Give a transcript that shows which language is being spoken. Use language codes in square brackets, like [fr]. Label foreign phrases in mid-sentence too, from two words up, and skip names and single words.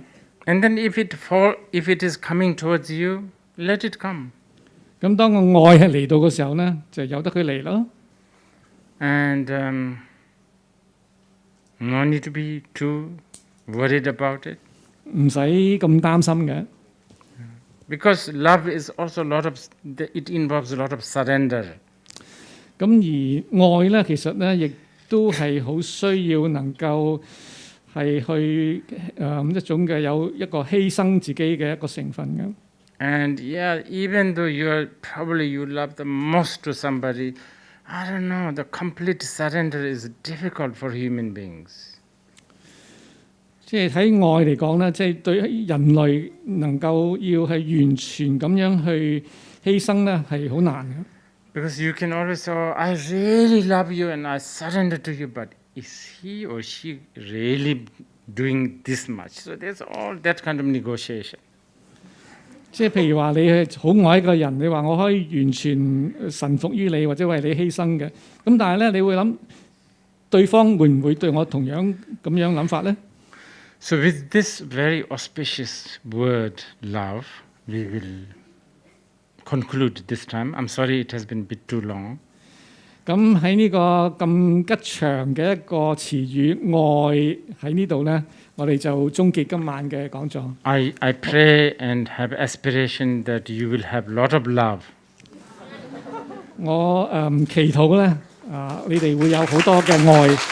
[en] And then if it is coming towards you, let it come. [yue] 咁當個愛係嚟到嘅時候咧，就由得佢嚟咯。 [en] And no need to be too worried about it. [yue] 唔使咁擔心嘅。 [en] Because love is also it involves a lot of surrender. [yue] 咁而愛咧，其實咧亦都係好需要能夠係去一種嘅有一個犧牲自己嘅一個成分嘅。 [en] And yeah, even though you love the most to somebody, I don't know, the complete surrender is difficult for human beings. [yue] 即係喺愛嚟講咧，即係對人類能夠要係完全咁樣去犧牲咧，係好難嘅。 [en] Because you can always say, oh, I really love you and I surrender to you, but is he or she really doing this much? So there's all that kind of negotiation. [yue] 即係譬如話你係好愛一個人，你話我可以完全臣服於你或者為你犧牲嘅，咁但係咧你會諗對方會唔會對我同樣咁樣諗法咧？ [en] So with this very auspicious word, love, we will conclude this time. I'm sorry it has been a bit too long. [yue] 咁喺呢個咁吉祥嘅一個詞語愛喺呢度咧，我哋就終結今晚嘅講座。 [en] I pray and have aspiration that you will have lot of love. [yue] 我祈禱咧你哋會有好多嘅愛。